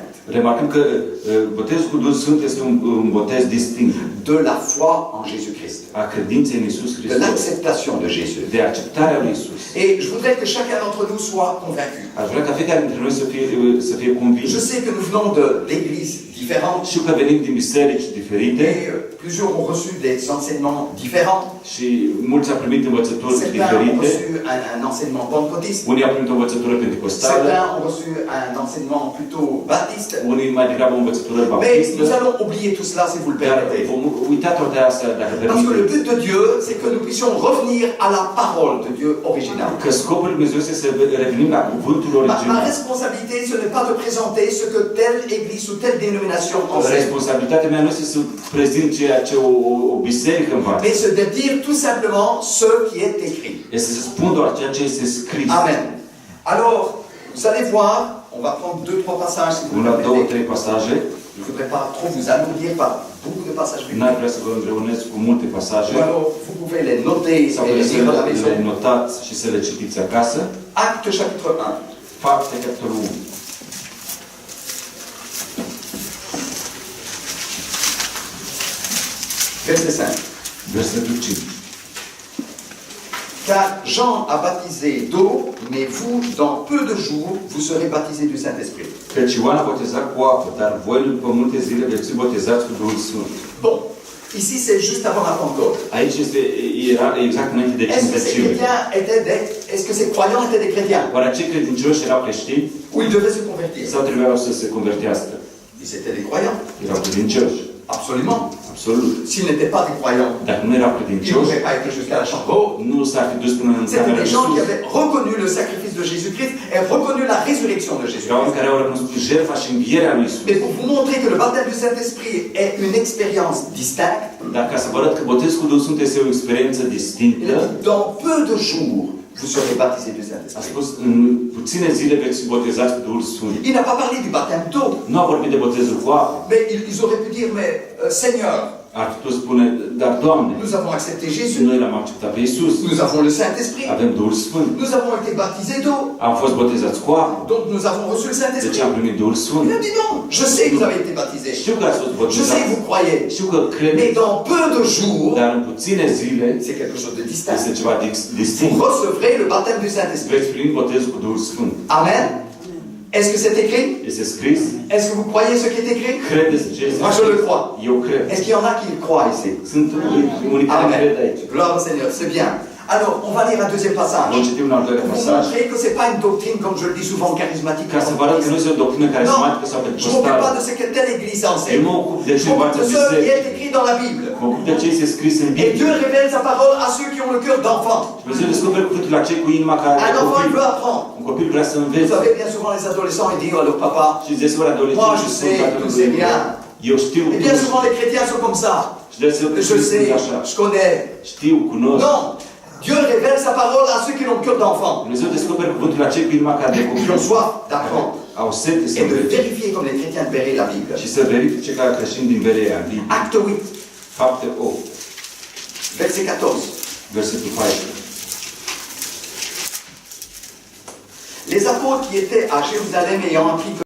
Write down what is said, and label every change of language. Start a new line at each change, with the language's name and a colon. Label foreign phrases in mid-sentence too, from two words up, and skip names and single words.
Romanian: Remarcăm că botezul cu Duhul Sfânt este un botez distinct
French: de la foi en Jésus-Christ,
Romanian: a credinței în Iisus de Hristos,
French: l'acceptation de Jésus.
Romanian: de acceptarea lui Iisus.
French: Et je voudrais que chacun d'entre nous soit convaincu.
Romanian: Aș vrea ca fiecare dintre noi să fie convins.
French: Je sais que nous venons d'églises différentes
Romanian: Știu că venim din biserici diferite
French: et plusieurs ont reçu des enseignements différents.
Romanian: și mulți au primit învățături
French: Certains ont
Romanian: diferite.
French: reçu un enseignement pentecôtiste.
Romanian: Unii au primit o învățătură pentecostală,
French: Certains ont reçu un enseignement plutôt baptiste.
Romanian: unii mai degrabă o învățătură
French: Mais
Romanian: baptistă.
French: nous allons oublier tout cela si vous le
Romanian: Dar
French: permettez.
Romanian: vom uita toate astea dacă
French: Parce que le
Romanian: permiteți.
French: but de Dieu, c'est que nous puissions revenir à la parole de Dieu originale.
Romanian: Că scopul lui Dumnezeu este să revenim la cuvântul
French: Ma
Romanian: original.
French: responsabilité, ce n'est pas de présenter ce que telle église ou telle dénomination enseigne,
Romanian: Responsabilitatea mea nu este să prezint ceea ce o biserică învață.
French: mais c'est de dire tout simplement ce qui est écrit.
Romanian: Este să spun doar ceea ce este scris.
French: Amen. Alors, vous allez voir, on va prendre 2-3 passages si vous
Romanian: Una,
French: le
Romanian: două,
French: permettez.
Romanian: trei pasaje.
French: Je ne voudrais pas trop vous alourdir par beaucoup de passages
Romanian: N-ar
French: bibliques.
Romanian: vrea să vă îngreunez cu multe pasaje.
French: Ou alors, vous pouvez les noter
Romanian: Sau
French: et les
Romanian: puteți să
French: lire à la
Romanian: le
French: maison.
Romanian: notați și să le citiți acasă.
French: Acte chapitre 1.
Romanian: Fapte, capitolul 1.
French: Verset 5.
Romanian: Versetul 5.
French: Car Jean a baptisé d'eau, mais vous, dans peu de jours, vous serez baptisés du Saint-Esprit.
Romanian: Căci Ioan a botezat cu apă, dar voi după multe zile veți fi botezați cu Duhul Sfânt.
French: Bon, ici c'est juste avant la Pentecôte.
Romanian: Aici era exact înainte de
French: Est-ce que ces
Romanian: Cinzecime.
French: chrétiens étaient est-ce que ces croyants étaient des chrétiens?
Romanian: Oare acei credincioși erau creștini
French: Ou ils devaient se convertir?
Romanian: sau trebuiau să se convertească?
French: Ils étaient des croyants.
Romanian: Erau credincioși.
French: Absolument.
Romanian: Absolut.
French: S'ils n'étaient pas des croyants,
Romanian: Dacă nu erau
French: ils
Romanian: credincioși,
French: n'auraient pas été jusqu'à la chambre.
Romanian: nu s-ar fi dus până în
French: C'était
Romanian: camera
French: des
Romanian: de
French: gens qui
Romanian: sus.
French: avaient reconnu le sacrifice de Jésus-Christ et reconnu la résurrection de
Romanian: Erau
French: Jésus-Christ.
Romanian: oameni care au recunoscut jertfa și învierea lui Isus.
French: Mais pour vous montrer que le baptême du Saint-Esprit est une expérience distincte,
Romanian: Dar ca să vă arăt că botezul cu Duhul Sfânt este o experiență
French: il
Romanian: distinctă,
French: a dit, dans peu de jours, vous serez baptisés du
Romanian: a
French: Saint-Esprit.
Romanian: spus, în puține zile veți fi botezați cu Duhul Sfânt.
French: Il n'a pas parlé du baptême d'eau,
Romanian: Nu a vorbit de botezul cu apă.
French: mais ils auraient pu dire, mais Seigneur,
Romanian: Ar fi putut spune, dar Doamne,
French: nous avons accepté Jésus,
Romanian: noi l-am acceptat pe Isus,
French: nous avons le Saint-Esprit,
Romanian: avem Duhul Sfânt,
French: nous avons été baptisés d'eau,
Romanian: am fost botezați cu apă,
French: donc nous avons reçu le
Romanian: deci
French: Saint-Esprit.
Romanian: am primit Duhul Sfânt.
French: Il a dit non, je sais que vous avez été baptisés,
Romanian: Știu că ați fost
French: je sais
Romanian: botezați,
French: que vous croyez,
Romanian: știu că
French: mais
Romanian: credeți,
French: dans peu de jours,
Romanian: dar în puține zile
French: c'est quelque chose de distinct.
Romanian: este ceva distinct.
French: Vous recevrez le baptême du Saint-Esprit.
Romanian: Veți primi botezul cu Duhul Sfânt.
French: Amen. Est-ce que c'est écrit?
Romanian: Este scris,
French: Est-ce que vous croyez ce qui est écrit?
Romanian: credeți ce este
French: Moi je le
Romanian: scris.
French: crois.
Romanian: Eu cred.
French: Est-ce qu'il y en a qui le croient ici?
Romanian: Sunt unii care cred
French: Amen.
Romanian: aici.
French: Gloire au Seigneur, c'est bien. Alors, on va lire un deuxième
Romanian: Vom
French: passage.
Romanian: citi un al doilea
French: Pour vous
Romanian: pasaj.
French: montrer que ce n'est pas une doctrine, comme je le dis souvent, charismatique.
Romanian: Ca să vă arăt că nu este o doctrină
French: Non,
Romanian: carismatică sau
French: je ne m'occupe pas
Romanian: pentecostală.
French: de ce que telle église
Romanian: Eu
French: enseigne.
Romanian: mă ocup de
French: Je
Romanian: ce
French: m'occupe
Romanian: învață
French: de ce qui
Romanian: biserica.
French: est écrit dans la Bible.
Romanian: Mă ocup de ce este scris în
French: Et
Romanian: Biblie.
French: Dieu révèle sa parole à ceux qui ont le cœur d'enfant.
Romanian: Dumnezeu descoperă cuvântul la cei cu inima care
French: Un enfant, il
Romanian: copil.
French: veut apprendre.
Romanian: Un copil vrea să
French: Vous
Romanian: învețe.
French: savez, bien souvent, les adolescents, ils disent, alors papa,
Romanian: Și deseori
French: Moi,
Romanian: adolescenții
French: je
Romanian: spun
French: sais,
Romanian: tatălui
French: tu sais
Romanian: meu,
French: bien.
Romanian: eu știu,
French: et bien souvent, les chrétiens sont comme ça.
Romanian: și deseori
French: Je
Romanian: sunt
French: sais,
Romanian: așa.
French: je connais.
Romanian: Știu, cunosc.
French: Non, Dieu révèle sa parole à ceux qui ont le cœur d'enfant,
Romanian: Dumnezeu descoperă cuvântul la cei cu inima care de
French: qui
Romanian: copil.
French: ont soif d'apprendre,
Romanian: Au sete să
French: et de
Romanian: învețe.
French: vérifier comme les chrétiens de Béret la Bible.
Romanian: Și să verifice ca creștini din Berea, în Biblie.
French: Acte 8,
Romanian: Fapte 8,
French: verset 14.
Romanian: versetul 14.
French: Les apôtres qui étaient à Jérusalem ayant appris que